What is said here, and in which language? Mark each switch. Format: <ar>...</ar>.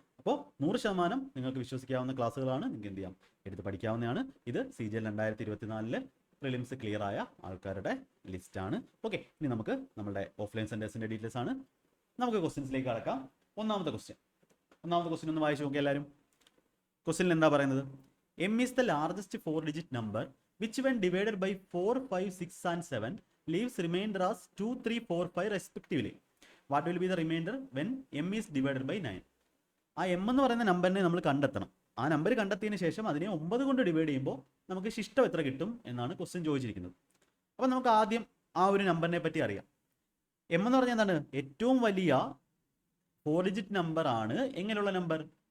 <ml>അപ്പോൾ 100% നിങ്ങൾക്ക് വിശ്വസിക്കാവുന്ന ക്ലാസ്സുകളാണ്. നിങ്ങൾക്ക് എന്ത് ചെയ്യാം, എടുത്ത് പഠിക്കാവുന്നതാണ്. ഇത് CGL 2024 പ്രിലിംസ് ക്ലിയർ ആയ ആൾക്കാരുടെ ലിസ്റ്റാണ്. ഓക്കെ, ഇനി നമുക്ക് നമ്മുടെ ഓഫ്ലൈൻ സെൻറ്റേഴ്സിൻ്റെ ഡീറ്റെയിൽസ് ആണ്. നമുക്ക് ക്വസ്റ്റ്യൻസിലേക്ക് കടക്കാം. ഒന്നാമത്തെ ക്വസ്റ്റ്യൻ ഒന്ന് വായിച്ചു നോക്കി എല്ലാവരും. ക്വസ്റ്റ്യനിൽ എന്താ പറയുന്നത്?</ml> <en>M is the largest 4-digit number which when divided by 4, 5, 6 and 7 leaves remainder as 2, 3, 4, 5 respectively. What will be the remainder when M is divided by 9?</en> <ml>ആ M എന്ന് പറയുന്ന നമ്പറിനെ നമ്മൾ കണ്ടെത്തണം. ആ നമ്പർ കണ്ടെത്തിയതിന് ശേഷം അതിനെ 9 കൊണ്ട് ഡിവൈഡ് ചെയ്യുമ്പോൾ നമുക്ക് ശിഷ്ടം എത്ര കിട്ടും എന്നാണ് ക്വസ്റ്റ്യൻ ചോദിച്ചിരിക്കുന്നത്. അപ്പോൾ നമുക്ക് ആദ്യം ആ ഒരു നമ്പറിനെ പറ്റി അറിയാം. M എന്ന് പറഞ്ഞാൽ എന്താണ്? ഏറ്റവും വലിയ 4-ഡിജിറ്റ് നമ്പർ ആണ്. എങ്ങനെയുള്ള നമ്പർ?</ml>